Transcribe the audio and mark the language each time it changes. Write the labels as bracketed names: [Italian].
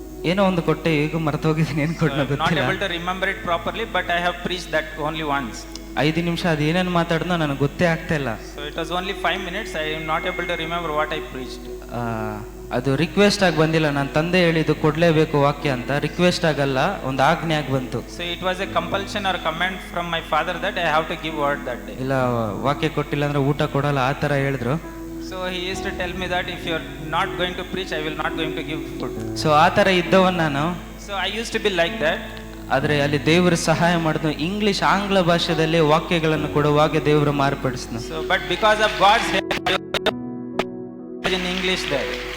[Kannada] ಏನೋ ಒಂದು ಕೊಟ್ಟೆ, ಈಗ ಮರ್ತೋಗಿದ್ದೀನಿ ಏನು ಕೊಟ್ಟನೋ [English] Not [Kannada] ಗೊತ್ತಿಲ್ಲ. [English] able to remember it properly, but I have preached that only once. [Kannada] 5 ನಿಮಿಷ ಅದು ಏನೇನು ಮಾತಾಡಿದ್ನೋ ನನಗೆ ಗೊತ್ತೇ ಆಗ್ತಾ ಇಲ್ಲ. [English] So it was only 5 minutes. I am not able to remember what I preached. [Kannada] ಅದು ರಿಕ್ವೆಸ್ಟ್ ಆಗಿ ಬಂದಿಲ್ಲ, ನನ್ನ ತಂದೆ ಹೇಳಿದ್ದು ಕೊಡಲೇಬೇಕು ವಾಕ್ಯ ಅಂತ. ರಿಕ್ವೆಸ್ಟ್ ಆಗಲ್ಲ, ಒಂದು ಆಜ್ಞೆ ಆಗಿ ಬಂತು. [English] So it was a compulsion or command from my father that I have to give word that day. [Kannada] ಇಲ್ಲ ವಾಕ್ಯ ಕೊಟ್ಟಿಲ್ಲ ಅಂದ್ರೆ ಊಟ ಕೊಡಲ್ಲ, ಆ ಥರ ಹೇಳಿದ್ರು. [English] So he used to tell me that if you are not going to preach, I will not going to give food. [Kannada] So ಆ ಥರ ಇದ್ದವನ್ ನಾನು. [English] So I used to be like that. [Kannada] ಆದರೆ ಅಲ್ಲಿ ದೇವರು ಸಹಾಯ ಮಾಡಿದ್ರು, ಇಂಗ್ಲಿಷ್ ಆಂಗ್ಲ ಭಾಷೆದಲ್ಲಿ ವಾಕ್ಯಗಳನ್ನು ಕೊಡುವಾಗ ದೇವರು ಮಾರ್ಪಡಿಸಿದ್ರು. [English] So but because of God's help in English there.